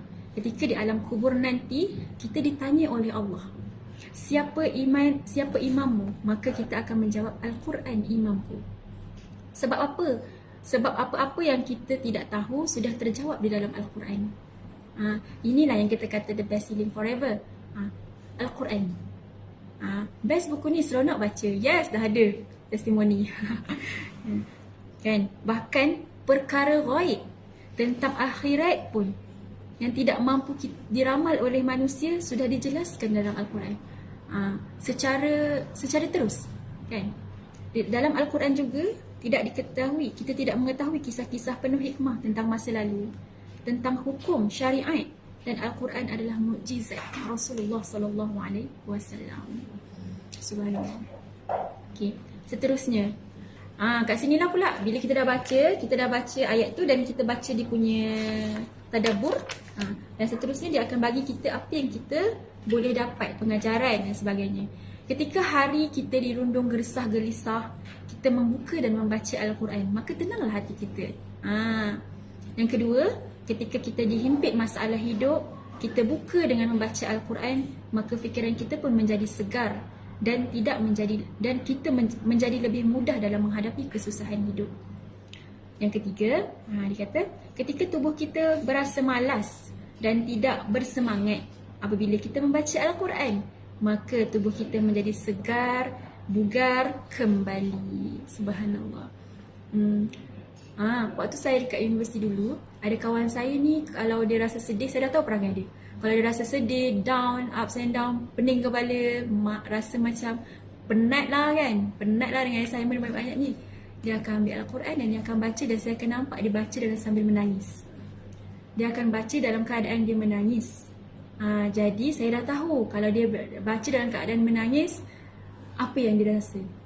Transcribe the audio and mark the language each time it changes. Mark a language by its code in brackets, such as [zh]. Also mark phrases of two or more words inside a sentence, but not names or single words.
[ms] Ketika di alam kubur nanti, kita ditanya oleh Allah, siapa imammu? Maka kita akan menjawab, Al-Quran imamku. Sebab apa? Sebab apa-apa yang kita tidak tahu sudah terjawab di dalam Al-Quran. Inilah yang kita kata [en] the best healing forever. [ms] Al-Quran. Best buku ni, seronok baca. Yes, dah ada testimoni. Kan? Bahkan perkara ghaib tentang akhirat pun yang tidak mampu diramal oleh manusia sudah dijelaskan dalam Al-Quran. Secara terus, kan? Dalam Al-Quran juga tidak diketahui, kita tidak mengetahui kisah-kisah penuh hikmah tentang masa lalu, tentang hukum syariat, dan Al-Quran adalah mukjizat Rasulullah sallallahu alaihi wasallam. Subhanallah. Okey, seterusnya. Kat sinilah pula bila kita dah baca ayat tu dan kita baca dia punya tadabbur, dan seterusnya dia akan bagi kita apa yang kita boleh dapat, pengajaran dan sebagainya. Ketika hari kita dirundung gersah gelisah, kita membuka dan membaca Al-Quran, maka tenanglah hati kita. Yang kedua, ketika kita dihimpit masalah hidup, kita buka dengan membaca Al-Quran, maka fikiran kita pun menjadi segar dan kita menjadi lebih mudah dalam menghadapi kesusahan hidup. Yang ketiga, dia kata, ketika tubuh kita berasa malas dan tidak bersemangat apabila kita membaca Al-Quran, maka tubuh kita menjadi segar bugar kembali. Subhanallah. Waktu saya dekat universiti dulu, ada kawan saya ni kalau dia rasa sedih, saya dah tahu perangai dia. Kalau dia rasa sedih, [en] down, ups and down, [ms] pening kepala, rasa macam penat lah kan, penat lah dengan assignment banyak-banyak ni, dia akan ambil Al-Quran dan dia akan baca, dan saya akan nampak dia baca dengan sambil menangis. Dia akan baca dalam keadaan dia menangis. Jadi saya dah tahu kalau dia baca dalam keadaan menangis, apa yang dia rasa.